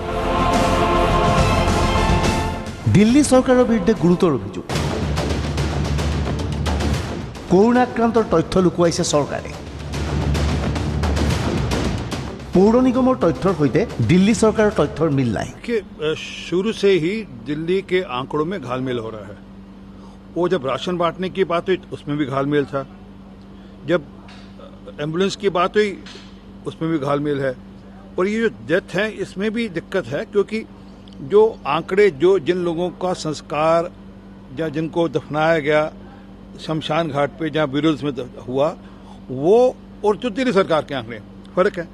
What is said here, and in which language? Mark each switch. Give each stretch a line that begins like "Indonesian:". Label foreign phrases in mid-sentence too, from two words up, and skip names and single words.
Assamese: দিল্লী চৰকাৰৰ বিৰুদ্ধে গুৰুতৰ অভিযোগ। কৰোণা আক্ৰান্তৰ তথ্য লুকুৱাইছে চৰকাৰে। পৌৰ নিগমৰ তথ্যৰ সৈতে দিল্লী চৰকাৰৰ তথ্যৰ মিল নাই।
Hindi: शुरू से ही दिल्ली के आंकड़ों में घालमेल हो रहा है। वो जब राशन बांटने की बात हुई उसमें भी घालमेल था, जब एम्बुलेंस की बात हुई उसमें भी घालमेल है, और ये जो डेथ है इसमें भी दिक्कत है, क्योंकि जो आंकड़े जिन लोगों का संस्कार या जिनको दफनाया गया शमशान घाट पे जहाँ विरोध में हुआ वो और जो दिल्ली सरकार के आंकड़े फर्क है।